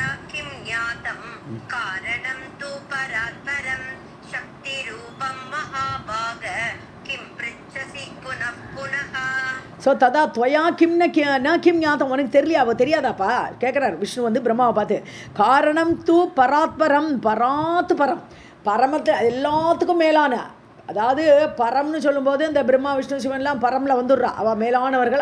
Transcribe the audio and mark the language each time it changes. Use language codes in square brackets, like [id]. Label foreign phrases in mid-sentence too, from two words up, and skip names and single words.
[sa] किं ज्ञातं कारणं तु परात्परं शक्तिरूपं महाभाग किं पृच्छसि पुनः पुनः. [ta] ஸோ [sa] तदा त्वया किं न किं ज्ञातम्, [ta] உனக்கு தெரியலையா, அவள் தெரியாதாப்பா கேட்குறார் விஷ்ணு வந்து பிரம்மாவை பார்த்து. [sa] कारणं तु परात्परम्, [ta] பரம், பரமத்தை எல்லாத்துக்கும் மேலான, அதாவது பரம்னு சொல்லும்போது இந்த பிரம்மா விஷ்ணு சிவன்லாம் பரமில் வந்துடுறா, அவள் மேலானவர்கள்.